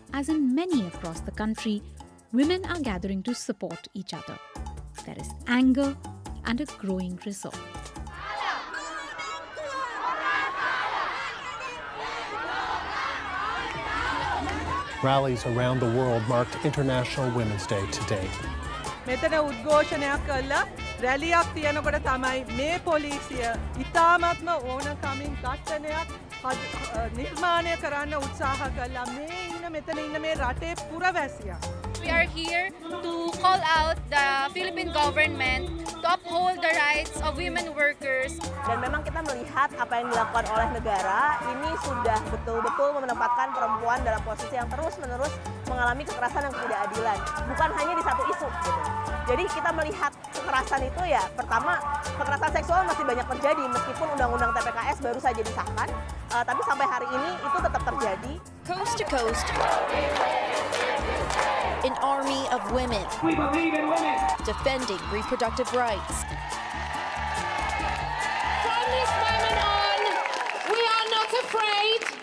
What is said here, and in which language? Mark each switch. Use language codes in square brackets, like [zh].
[en] As in many across the country, women are gathering to support each other. There is anger and a growing resolve. Rallies around the world marked International Women's Day today. [si] මෙතන උද්ඝෝෂණයක් කළා රැලියක් තියනකොට තමයි මේ පොලිසිය ඉතාමත්ම ඕනකමින් ඝට්ටනයක් නිර්මාණය කරන්න උත්සාහ කළා මේ ඉන්න මෙතන ඉන්න මේ රටේ පුරවැසියා. [en] We are here to call out the Philippine government to uphold the rights of women workers. [id] Dan memang kita melihat apa yang dilakukan oleh negara ini sudah betul-betul menempatkan perempuan dalam posisi yang terus-menerus mengalami kekerasan dan ketidakadilan. Bukan hanya di satu isu gitu. Jadi kita melihat kekerasan itu ya, pertama kekerasan seksual masih banyak terjadi meskipun undang-undang TPKS baru saja disahkan, tapi sampai hari ini itu tetap terjadi. [en] Coast to coast, an army of women. We believe in women. Defending reproductive rights. From this moment on, we are not afraid.